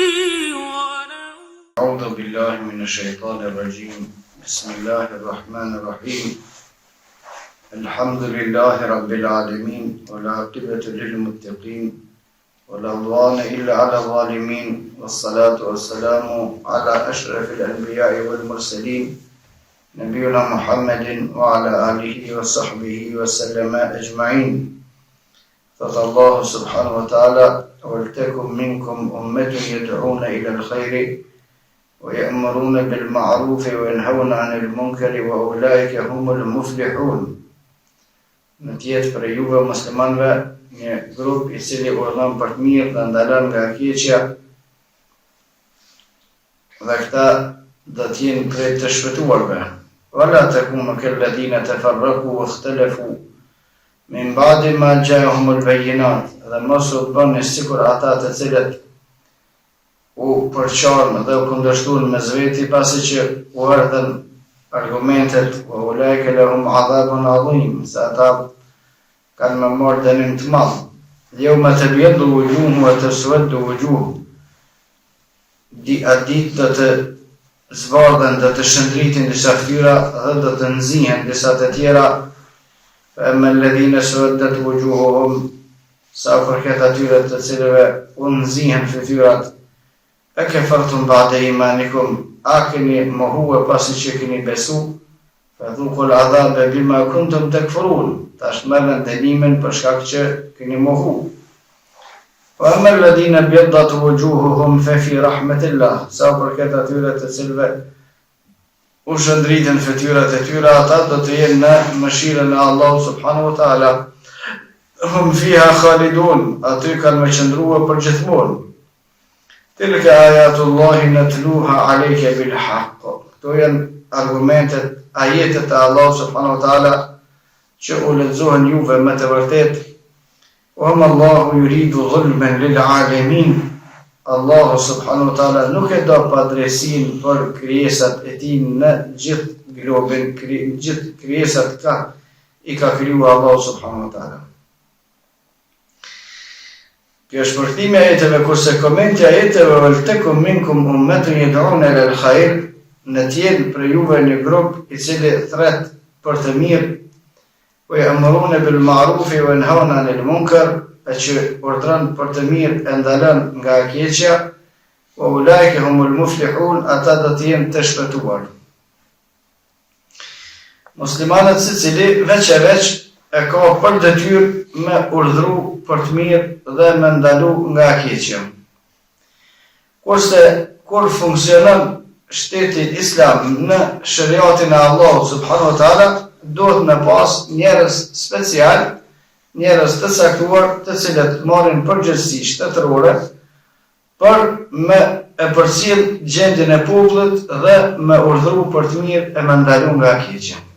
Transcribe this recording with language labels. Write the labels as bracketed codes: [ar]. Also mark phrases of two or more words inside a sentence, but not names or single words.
[ar] أعوذ بالله من الشيطان الرجيم بسم الله الرحمن الرحيم الحمد لله رب العالمين والعاقبة للمتقين ولا عدوان إلا على الظالمين والصلاة والسلام على أشرف الأنبياء والمرسلين نبينا محمد وعلى آله وصحبه وسلم أجمعين. فقال الله سبحانه وتعالى ولتكن منكم أمة يدعون إلى الخير ويأمرون بالمعروف وينهون عن المنكر وأولئك هم المفلحون. [sq] Në tjetë për juve muslimanve një grup I cili urdhon për të mirë dhe ndalon nga keqja, dhe këta do të jenë prej të shpëtuarve. [ar] ولا تكونوا كالذين تفرقوا واختلفوا من بعد ما جاءهم البينات, [sq] dhe mos u bëni sikur ata të cilët u përqarnë dhe u kundërshtuan mes veti pasi që u erdhën argumentet [ar] وأولئك لهم عذاب عظيم, [sq] se ata kanë me marrë dënim të madh. [ar] يوم تبيض وجوه وتسود وجوه. [sq] Atë ditë do të zbardhen, do të shndriten disa fytyra dhe do të nzihen disa të tjera. [ar] فأما الذين اسودت وجوههم, [sq] sa përket atyre të cilëve u nzihen fytyrat, [ar] أكفرتم بعد إيمانكم, [sq] a keni mohue pasi që keni besu, [ar] فذوقوا العذاب بما كنتم تكفرون, [sq] tash merren dënimin për shkak që keni mohu. [ar] وأما الذين ابيضت وجوههم ففي رحمة الله, [sq] sa përket atyre të cilëve u shndritën fytyrat e tyre, ata do të jenë në mëshirën e Allahut [ar] سبحانه وتعالى. هم فيها خالدون, [sq] aty kanë me qëndrua për gjithmonë. [ar] تلك آيات الله نتلوها عليك بالحق. [sq] Këto janë argumentet, ajetet e Allahut [ar] سبحانه وتعالى [sq] që u lexohen juve me të vërtetë. [ar] وما الله يريد ظلما للعالمين. [sq] Allahu [ar] سبحانه وتعالى [sq] nuk e do padrejsinë për krijesat e tij në gjithë globin, gjithë krijesat ka I ka krijuar Allahu [ar] سبحانه وتعالى. [sq] Kjo është përkthimi I ajeteve, kurse komenti I ajeteve [ar] ولتكن منكم أمة يدعون إلى الخير, [sq] në tjetë për juve një grup I cili thret për të mirë, [ar] ويأمرون بالمعروف وينهون عن المنكر, [sq] e që urdhron për të mirë e ndalon nga keqja, [ar] وأولئك هم المفلحون, [sq] ata do të jenë të shpëtuar. Muslimanët secili veç e veç e ka për detyrë me urdhru për të mirë dhe me ndalu nga keqja. Kurse kur funksionon shteti Islam në shariatin e Allahut [ar] سبحانه وتعالى, [sq] duhet me pas njerëz special, njerëz të caktuar, të cilët marrin përgjegjësi shtetërore për me e përcjell gjendjen e popullit dhe me urdhru për të mirë e me ndalu nga keqja.